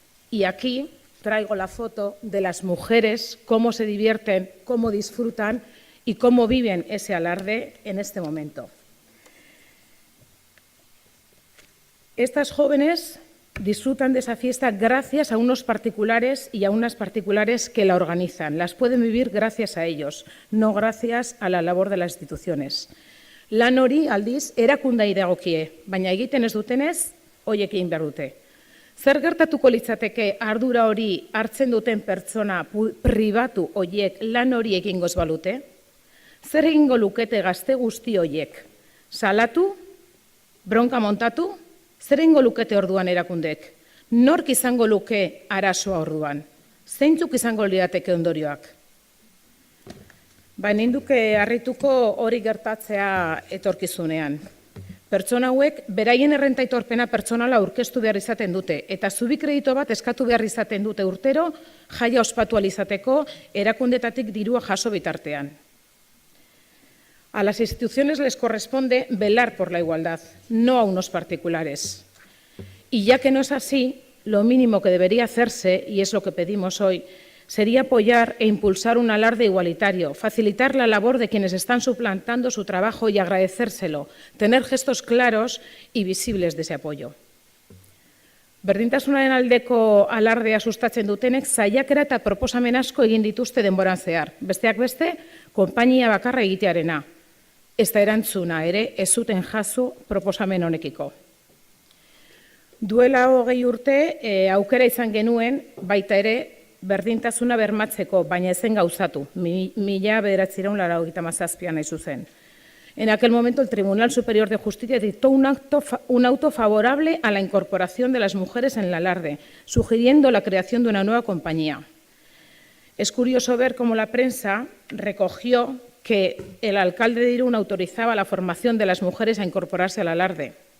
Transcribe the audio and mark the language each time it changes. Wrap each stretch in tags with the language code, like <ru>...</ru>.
<es>Y aquí traigo la foto de las mujeres, cómo se divierten, cómo disfrutan y cómo viven ese alarde en este momento. Estas jóvenes disfrutan de esa fiesta gracias a unos particulares y a unas particulares que la organizan. Las pueden vivir gracias a ellos, no gracias a la labor de las instituciones.</es> <eu>Lan hori, aldiz, erakundei dagokie, baina egiten ez dutenez, horiek egin behar dute. Zer gertatuko litzateke ardura hori hartzen duten pertsona pribatu horiek lan hori egingo ez balute? Zer egingo lukete gazte guzti horiek? Salatu? Bronka montatu? Zer egingo lukete orduan erakundek? Nork izango luke arazoa orduan? Zeintzuk izango lirateke ondorioak? Baina induke harrituko hori gertatzea etorkizunean. Pertsona hauek beraien errenta aitorpena pertsonala aurkeztu behar izaten dute eta zubi kredito bat eskatu behar izaten dute urtero jaia ospatu ahal izateko erakundetatik dirua jaso bitartean.</eu> <es>A las instituciones les corresponde velar por la igualdad, no a unos particulares. Y ya que no es así, lo mínimo que debería hacerse, y es lo que pedimos hoy, sería apoyar e impulsar un alarde igualitario, facilitar la labor de quienes están suplantando su trabajo y agradecérselo, tener gestos claros y visibles de ese apoyo.</es> <eu>Berdintasunaren aldeko alardea sustatzen dutenek saiakera eta proposamen asko egin dituzte denboran zehar. Besteak beste, konpainia bakarra egitearena. Ezta erantzuna ere ez zuten jaso proposamen honekiko. Duela 20 urte aukera izan genuen baita ere berdintasuna bermatzeko, baina ezen gauzatu, 1987an hain zuzen.</eu> <es>En aquel momento el Tribunal Superior de Justicia dictó un auto favorable a la incorporación de las mujeres en el alarde, sugiriendo la creación de una nueva compañía. Es curioso ver cómo la prensa recogió que el alcalde de Irún autorizaba la formación de las mujeres a incorporarse al alarde.</es>